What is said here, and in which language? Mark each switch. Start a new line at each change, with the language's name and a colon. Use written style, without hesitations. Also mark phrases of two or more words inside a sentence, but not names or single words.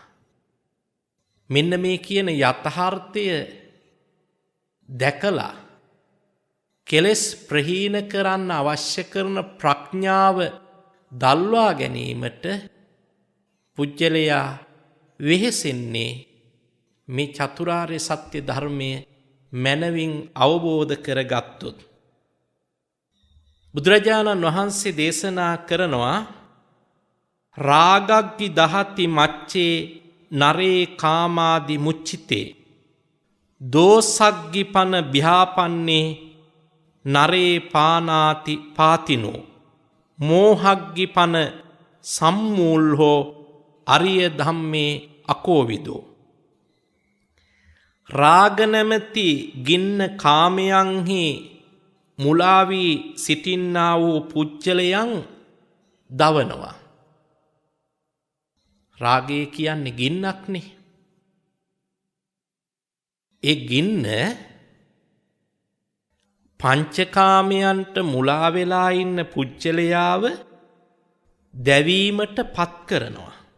Sinhala: මෙන්න මේ කියන යථාර්ථය දැකලා කෙලෙස් ප්‍රහීන කරන්න අවශ්‍ය කරන ප්‍රඥාව දල්වා ගැනීමට පුජ්‍යලයා වෙහෙසෙන්නේ මේ චතුරාර්ය සත්‍ය ධර්මය මනවින් අවබෝධ කරගත්තොත්. බුදුරජාණන් වහන්සේ දේශනා කරනවා
Pali: රාගග්ගි දහති මච්චේ නරේ කාමාදි මුච්චිතේ දෝසග්ගි පන බ්‍යාපන්නේ නරේ පානාති පාතිනෝ මෝහග්ගි පන සම්මූල්හෝ අරිය ධම්මේ අකෝවිදෝ.
Sinhala: රාග නැමැති ගින්න කාමයන්හි මුලාවී සිටින්නා වූ පුච්චලයන් දවනවා. රාගය කියන්නේ ගින්නක්නේ. ඒ ගින්න පංචකාමයන්ට මුලා වෙලා ඉන්න පුච්චලයාව දැවීමට පත් කරනවා.